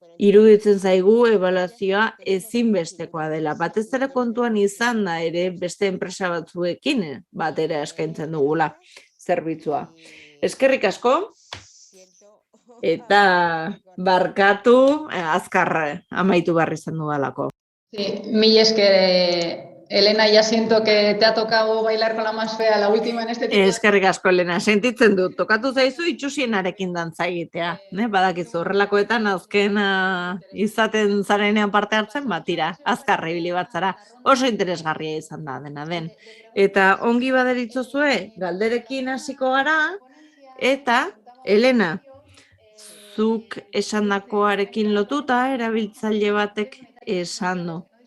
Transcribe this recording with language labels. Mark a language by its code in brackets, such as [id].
[eu] Iruditzen zaigu ebaluazioa ezinbestekoa dela. Batez ere kontuan izan da ere beste enpresa batzuekin batera eskaintzen dugula zerbitzua. Eskerrik asko, eta barkatu azkar amaitu behar izan dudalako. [es] Sí, [eu] mil esker, [es] Elena, ya siento que te ha tocado bailar con la más fea la última en este tipo. [eu] Eskerrik asko, Elena, sentitzen dut. Tokatu zaizu itxusienarekin dantza egitea. Badakizu, horrelakoetan azkena izaten zarenean parte hartzen, tira, azkarra ibili bat zara. Oso interesgarria izan da, dena den. Eta ongi baderitzozue, galderekin hasiko gara, eta Elena, zuk esandakoarekin lotuta, erabiltzaile batek esan du.